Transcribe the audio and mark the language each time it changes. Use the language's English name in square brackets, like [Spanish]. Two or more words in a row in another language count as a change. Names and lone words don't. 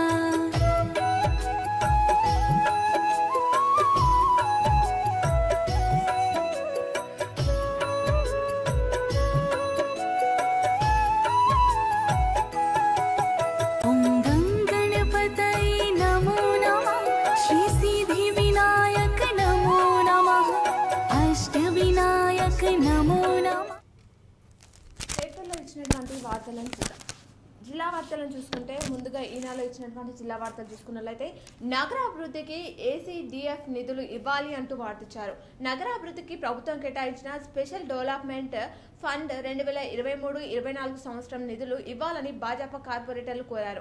[Sanskrit] ॐ गणपतये नमो नमः श्री सिद्धिविनायक नमो नमः अष्टविनायक नमो नमः। [Telugu] పేపర్లో ఇచ్చినటువంటి వార్తలను చూద్దాం. జిల్లా వార్తలను చూసుకుంటే ముందుగా ఈనాలో ఇచ్చినటువంటి జిల్లా వార్తలు చూసుకున్నట్లయితే నగర అభివృద్ధికి ఏసీడీఎఫ్ నిధులు ఇవ్వాలి అంటూ వార్తించారు. నగర అభివృద్ధికి ప్రభుత్వం కేటాయించిన [English] special development fund [Telugu] 2023-24 సంవత్సరం నిధులు ఇవ్వాలని భాజపా కార్పొరేటర్లు కోరారు.